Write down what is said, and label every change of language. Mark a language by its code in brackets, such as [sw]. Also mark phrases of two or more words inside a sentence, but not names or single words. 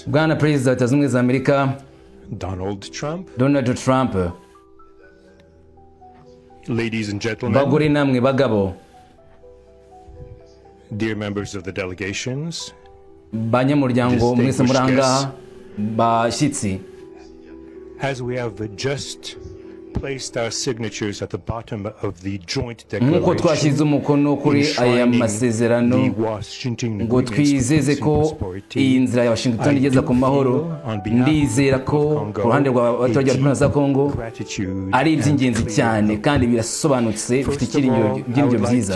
[rw] Bwana Perezida wa Leta Zunze Ubumwe za Amerika Donald Trump, Donald Trump, [en] ladies and gentlemen, [rw] bagore namwe bagabo, [en] dear members of the delegations, [rw] banyamuryango mwese muri ahangaha, bashyitsi, [en] as we have just placed our signatures at the bottom of the joint [rw] nk'uko twashyize [en] declaration [rw] umukono kuri aya masezerano [en] the Washington [rw] ngo twizeze ko iyi nzira ya Washington igeza ku mahoro, ndizera ko ku ruhande rw'abaturage bari za Kongo ari iby'ingenzi cyane kandi birasobanutse, bifite ibyiringiro byiza.